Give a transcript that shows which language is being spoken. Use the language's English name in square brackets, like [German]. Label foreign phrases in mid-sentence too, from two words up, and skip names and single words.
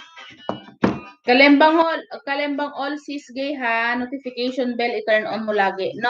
[Filipino] Kalembang all sis gay ha, [English] notification bell [Filipino] i- [English] turn on [Filipino] mo lagi, no?